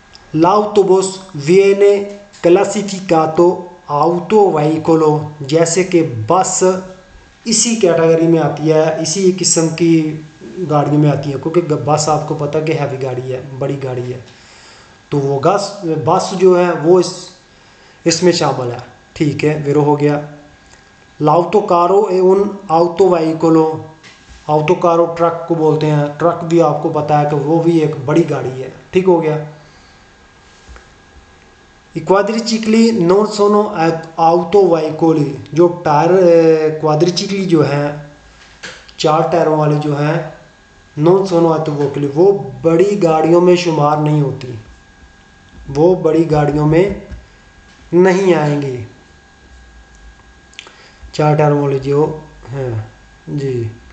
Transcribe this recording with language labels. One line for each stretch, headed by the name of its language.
Italian: l'autobus viene classificato autoveicolo,
Hindi: जैसे कि बस इसी कैटेगरी में आती है, इसी किस्म की गाड़ियों में आती है, क्योंकि बस आपको पता है कि हैवी गाड़ी है, बड़ी गाड़ी है। तो वो बस जो है वो इसमें शामिल है, ठीक है, वेरो हो गया।
Italian: l'autocaro è un autoveicolo।
Hindi: autocaro truck को बोलते हैं, ट्रक भी आपको पता है कि वो भी एक बड़ी गाड़ी है, ठीक हो गया।
Italian: I quadricicli non sono autoveicoli।
Hindi: जो टायर क्वाड्रिचिकली जो हैं 4 टायरों वाले जो हैं,
Italian: नॉन सोनो ऑटोवेहिकली,
Hindi: वो बड़ी गाड़ियों में शुमार नहीं होती, वो बड़ी गाड़ियों में नहीं आएंगी 4 टायरों वाले जो हैं जी।